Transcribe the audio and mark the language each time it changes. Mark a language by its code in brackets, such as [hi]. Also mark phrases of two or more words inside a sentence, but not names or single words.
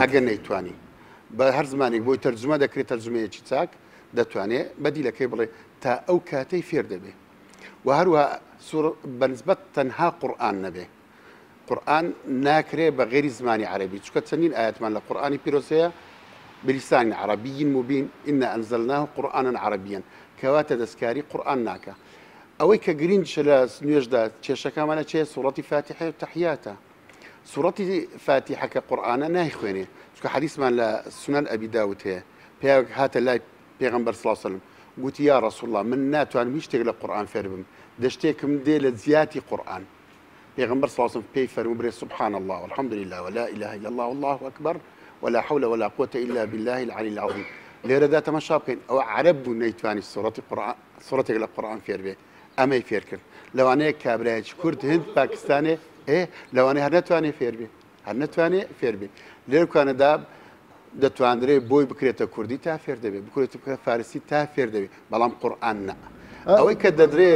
[ckb] ئەگەر نەیتوانی بە هەر زمانێک بۆی تەرجمە دەکرێت تەرجمەیەکی چاک دەتوانێت بەدیلەکەی بڵێ تا ئەو کاتەی فێر دەبێ و هەروە بەنسبەت تەنها قورئان نەبێ قورئان ناکرێ بە غێری زمانی عەرەبی چونکە چەندین ئاەتمان لە قورئانی پیرۆزەیە [ar] بلسان عربي مبين إنا أنزلناه قرآنا [ckb] عربيا كواتە دەستکاری قورئان ناکە ئەوەی کە گرنگە لە نوێژدا کێشەکەمانە چێ سوڕەتی فاتحە و تەحیاتە سوڕەتی فاتحەکە قورئانە نایخوێنێ چونکە حەدیثمان لە سونەن ئەبی داود هەیە پیاوێک هاتە لای پێغەمبەر [ar] صلی الله علیه وسلم [ckb] گوتی [ar] یا رسول الله [ckb] من ناتوانم هیچ شتێک لە قورئان فێر بم دەشتێکم دێ لە زیاتی قورئان پێغەمبەر صلی [ar] الله علیه وسلم [ckb] پێی فەرموو برێ [ar] سبحان الله والحمد لله ولا إله إلا الله والله أكبر ولا حول ولا قوة إلا بالله العلي العظيم [ckb] لێرەدا تەماشا بکەین ئەوە عەرەب بوو نەیتوانی سوڕەتێک لە قورئان فێر بێ ئەمەی فێر کرد لەوانەیە کابرایەکی کورد هند پاکستانێ لەوانەیە هەر نەتوانێ فێر بێ هەر نەتوانێ فێر بێ لێرکانەدا دەتوانرێت بۆی بکرێتە کوردی تا فێر دەبێت بکرێتە فارسی تا فێر دەبێت بەڵام قورئان نە ئەوەی کە دەدرێت